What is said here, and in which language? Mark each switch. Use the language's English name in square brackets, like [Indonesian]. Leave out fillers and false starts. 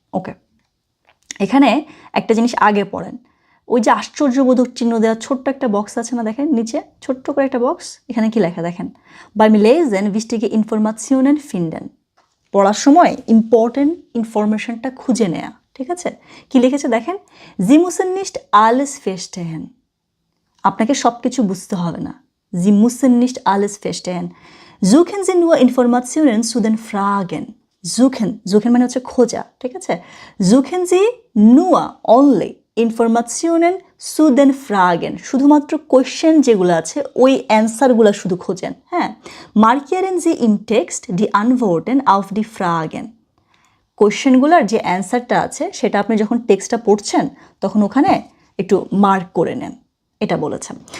[Bangla] ওকে, এখানে একটা জিনিস আগে পড়েন, ওই যে আশ্চর্যবোধক চিহ্ন দেওয়া ছোট্ট একটা বক্স আছে না, দেখেন নিচে ছোট্ট করে একটা বক্স, এখানে কি লেখা দেখেন, [German] beim Lesen wichtige Informationen finden, [Bangla] পড়ার সময় ইম্পর্টেন্ট ইনফরমেশনটা খুঁজে নেয়া। [German] ঠিক আছে, কি লিখেছে দেখেন, Sie müssen nicht alles verstehen, [Bangla] আপনাকে সব কিছু বুঝতে হবে না, [German] Sie müssen nicht alles verstehen, suchen Sie nur Informationen zu den Fragen, suchen, suchen [Bangla] মানে হচ্ছে খোঁজা। ঠিক আছে, [German] suchen Sie nur only Informationen zu den Fragen, [Bangla] শুধুমাত্র কোয়েশ্চেন যেগুলো আছে ওই অ্যান্সারগুলো শুধু খোঁজেন। হ্যাঁ, [German] markieren Sie im Text die Antworten auf die Fragen, [Bangla] কোয়েশ্চেনগুলোর যে অ্যান্সারটা আছে সেটা আপনি যখন টেক্সটটা পড়ছেন তখন ওখানে একটু মার্ক করে নেন, এটা বলেছেন।